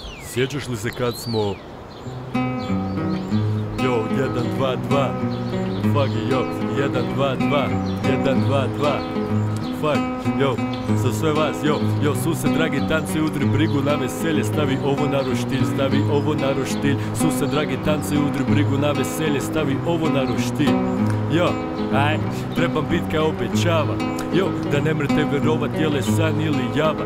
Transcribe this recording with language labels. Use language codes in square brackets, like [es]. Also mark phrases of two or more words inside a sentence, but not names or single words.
[sr] Sjećaš li se kad smo... [en] Yo, 1, 2, 2. Fuck it, yo, 1, 2, 2. 1, 2, 2. Fuck, [sr] yo, za sve vas, yo, sused dragi tance, udri brigu na veselje, stavi ovo na roštilj, stavi ovo na roštilj. Sused dragi tance, udri brigu na veselje, stavi ovo na roštilj. Yo, aj, trebam bit kao obećava. Yo, da ne mrete verovat je li san ili java.